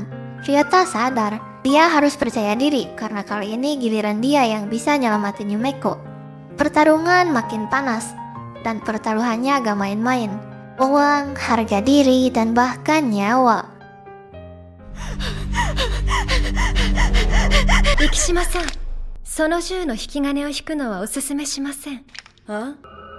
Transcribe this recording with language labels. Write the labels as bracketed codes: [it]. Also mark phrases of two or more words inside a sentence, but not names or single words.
[id] Ryota sadar, dia harus percaya diri karena kali ini giliran dia yang bisa nyelamatin Yumeko. Pertarungan makin panas, dan pertaruhannya gak main-main. Uang, harga diri, dan bahkan nyawa. [ja] 生島さん、その銃の引き金を引くのはおすすめしません。あ？